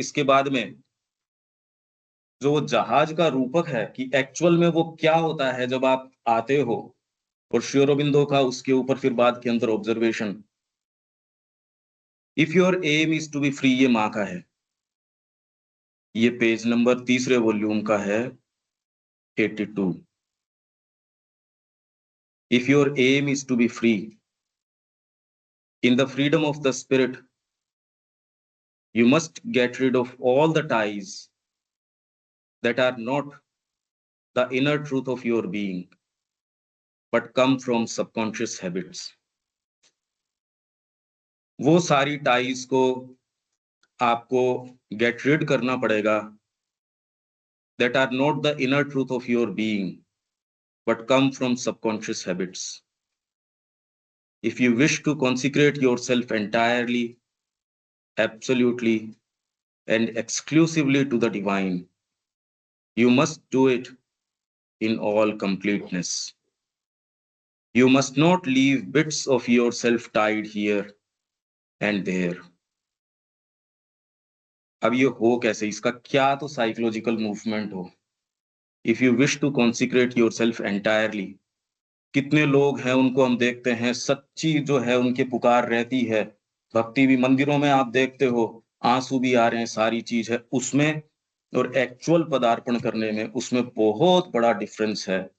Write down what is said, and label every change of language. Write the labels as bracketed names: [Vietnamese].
[Hindi] इसके बाद में जो वो जहाज का रूपक है कि एक्चुअल में वो क्या होता है जब आप आते हो, और श्री अरबिंदो का उसके ऊपर फिर बाद के अंदर observation, [English] if your aim is to be free, [Hindi] ये माँ का है। ये पेज नंबर तीसरे वॉल्यूम का है, 82। [English] If your aim is to be free, in the freedom of the spirit, you must get rid of all the ties that are not the inner truth of your being, but come from subconscious habits. [Hindi] वो सारी ties को आपको get rid करना पड़ेगा, [English] that are not the inner truth of your being, but come from subconscious habits. If you wish to consecrate yourself entirely, absolutely, and exclusively to the divine, you must do it in all completeness. You must not leave bits of yourself tied here and there. [Hindi] अब ये हो कैसे, इसका क्या तो psychological movement हो। [English] if you wish to consecrate yourself entirely, [Hindi] कितने लोग हैं उनको हम देखते हैं, सच्ची जो है उनकी पुकार रहती है, भक्ति भी मंदिरों में आप देखते हो, आंसू भी आ रहे हैं, सारी चीज है उसमें, और एक्चुअल पदार्पण करने में उसमें बहुत बड़ा डिफरेंस है।